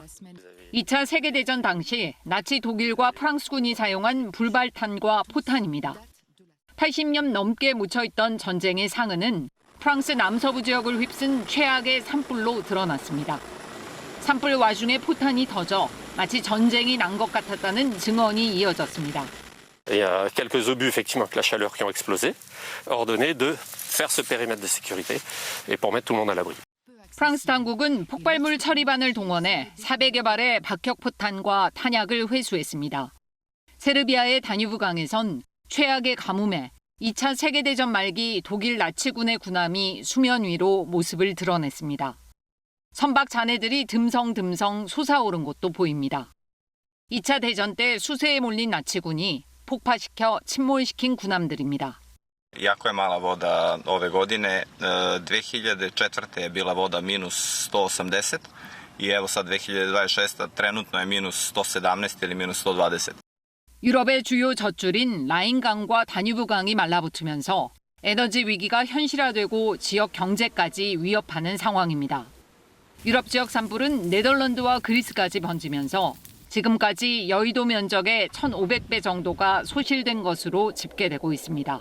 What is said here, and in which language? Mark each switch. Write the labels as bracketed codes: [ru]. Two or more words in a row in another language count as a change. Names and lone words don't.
[ko] 2차 세계대전 당시 나치 독일과 프랑스군이 사용한 불발탄과 포탄입니다. 80년 넘게 묻혀있던 전쟁의 상흔은 프랑스 남서부 지역을 휩쓴 최악의 산불로 드러났습니다. 산불 와중에 포탄이 터져 마치 전쟁이 난 것 같았다는 증언이 이어졌습니다. [fr] Il y a quelques obus effectivement avec la chaleur qui ont explosé, ordonné de faire ce périmètre de sécurité et pour mettre tout le monde à l'abri. [ko] 프랑스 당국은 폭발물 처리반을 동원해 400여 발의 박격포탄과 탄약을 회수했습니다. 세르비아의 다뉴브강에선 최악의 가뭄에 2차 세계대전 말기 독일 나치군의 군함이 수면 위로 모습을 드러냈습니다. 선박 잔해들이 듬성듬성 솟아오른 곳도 보입니다. 2차 대전 때 수세에 몰린 나치군이 폭파시켜 침몰시킨 군함들입니다. [sr] Jako je mala voda ove godine. 2004. je bila voda minus 180 i evo sad 2026. trenutno je minus 117 ili minus 120. [ko] 유럽의 주요 젖줄인 라인강과 다뉴브강이 말라붙으면서 에너지 위기가 현실화되고 지역 경제까지 위협하는 상황입니다. 유럽 지역 산불은 네덜란드와 그리스까지 번지면서 지금까지 여의도 면적의 1,500배 정도가 소실된 것으로 집계되고 있습니다.